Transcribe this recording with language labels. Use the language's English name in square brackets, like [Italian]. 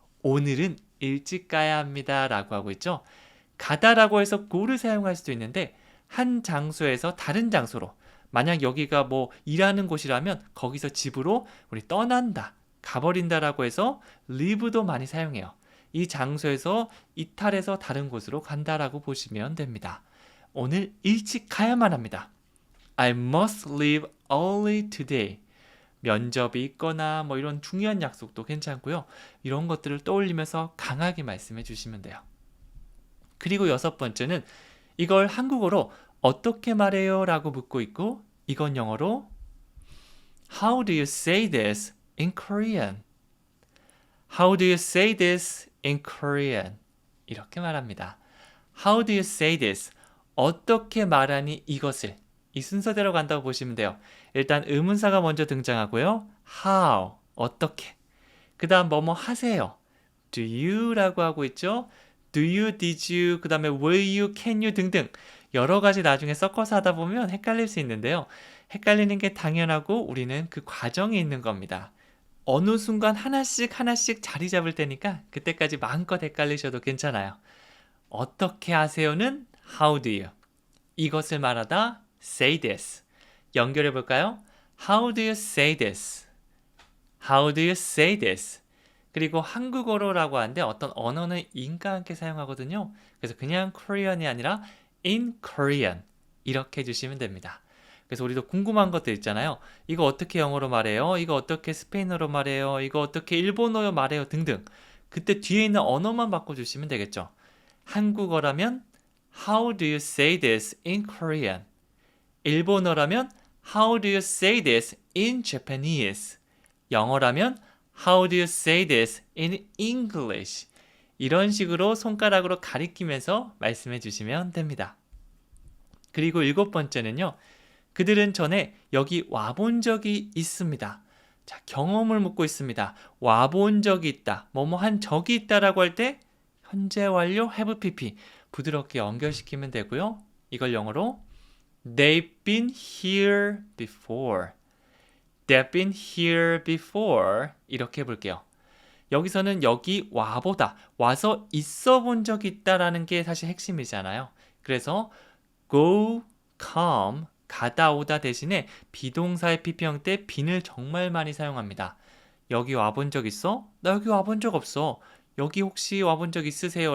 [Korean] 오늘은 일찍 가야 합니다. 라고 하고 있죠. 가다라고 해서 go를 사용할 수도 있는데 한 장소에서 다른 장소로 만약 여기가 일하는 곳이라면 거기서 집으로 우리 떠난다, 가버린다라고 해서 leave도 많이 사용해요. 이 장소에서 이탈해서 다른 곳으로 간다라고 보시면 됩니다. 오늘 일찍 가야만 합니다. [English] I must leave early today. [Korean] 면접이 있거나 이런 중요한 약속도 괜찮고요. 이런 것들을 떠올리면서 강하게 말씀해 주시면 돼요. 그리고 6번째는 이걸 한국어로 어떻게 말해요? 라고 묻고 있고 이건 영어로 [English] How do you say this in Korean? How do you say this in Korean? [Korean] 이렇게 말합니다. [English] How do you say this? [Korean] 어떻게 말하니 이것을? 이 순서대로 간다고 보시면 돼요. 일단 의문사가 먼저 등장하고요. How, 어떻게. 그 다음 뭐뭐 하세요. Do you 라고 하고 있죠. [English] Do you, did you, [Korean] 그 다음에 [English] will you, can you [Korean] 등등 여러 가지 나중에 섞어서 하다 보면 헷갈릴 수 있는데요. 헷갈리는 게 당연하고 우리는 그 과정에 있는 겁니다. 어느 순간 하나씩 자리 잡을 테니까 그때까지 마음껏 헷갈리셔도 괜찮아요. 어떻게 하세요는 [English] how do you. [Korean] 이것을 말하다 [English] say this. [Korean] 연결해 볼까요? [English] How do you say this? How do you say this? [Korean] 그리고 한국어로라고 하는데 어떤 언어는 인과 함께 사용하거든요. 그래서 그냥 Korean이 아니라 [English] in Korean [Korean] 이렇게 해주시면 됩니다. 그래서 우리도 궁금한 것들 있잖아요. 이거 어떻게 영어로 말해요? 이거 어떻게 스페인어로 말해요? 이거 어떻게 일본어로 말해요? 등등. 그때 뒤에 있는 언어만 바꿔주시면 되겠죠. 한국어라면 [English] How do you say this in Korean? [Korean] 일본어라면 [English] How do you say this in Japanese? [Korean] 영어라면 [English] How do you say this in English? [Korean] 이런 식으로 손가락으로 가리키면서 말씀해 주시면 됩니다. 그리고 7번째는요. 그들은 전에 여기 와본 적이 있습니다. 자, 경험을 묻고 있습니다. 와본 적이 있다. 뭐뭐 한 적이 있다라고 할 때 현재 완료 [English] have pp [Korean] 부드럽게 연결시키면 되고요. 이걸 영어로 [English] They've been here before. They've been here before. [Korean] 이렇게 해볼게요. 여기서는 여기 와보다, 와서 있어 본 적이 있다라는 게 사실 핵심이잖아요. 그래서 go, come, 가다 오다 대신에 비동사의 pp 형태 bean을 정말 많이 사용합니다. 여기 와본 적 있어? 나 여기 와본 적 없어. 여기 혹시 와본 적 있으세요?